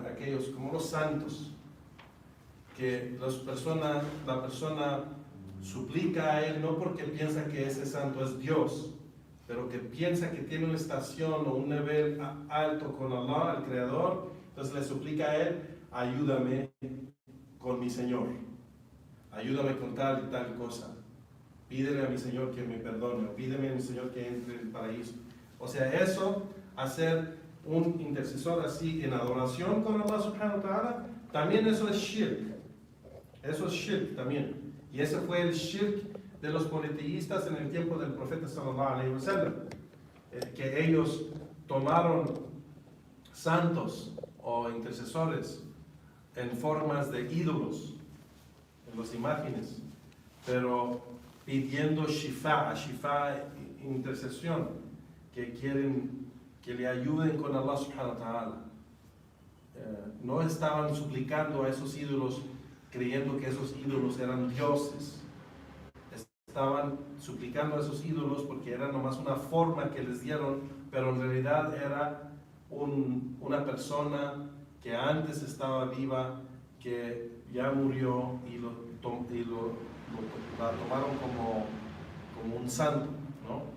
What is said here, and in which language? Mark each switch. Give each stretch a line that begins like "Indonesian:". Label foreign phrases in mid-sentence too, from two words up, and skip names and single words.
Spanish: Aquellos, como los santos, que la persona suplica a él no porque piensa que ese santo es Dios, pero que piensa que tiene una estación o un nivel alto con Allah, el Creador, entonces le suplica a él, ayúdame con mi Señor, ayúdame con tal y tal cosa, pídele a mi Señor que me perdone, o pídeme a mi Señor que entre en el paraíso. O sea, eso, hacer un intercesor así en adoración con
Arabic: الله سبحانه وتعالى,
Spanish: también eso es shirk. Eso es shirk también. Y ese fue el shirk de los politeístas en el tiempo del profeta
Arabic: صلى الله عليه وسلم,
Spanish: que ellos tomaron santos o intercesores en formas de ídolos, en las imágenes, pero pidiendo shifa, intercesión, que quieren que le ayuden con
Arabic: الله سبحانه وتعالى.
Spanish: No estaban suplicando a esos ídolos creyendo que esos ídolos eran dioses. Estaban suplicando a esos ídolos porque era nomás una forma que les dieron, pero en realidad era una persona que antes estaba viva, que ya murió y la tomaron como un santo, ¿no?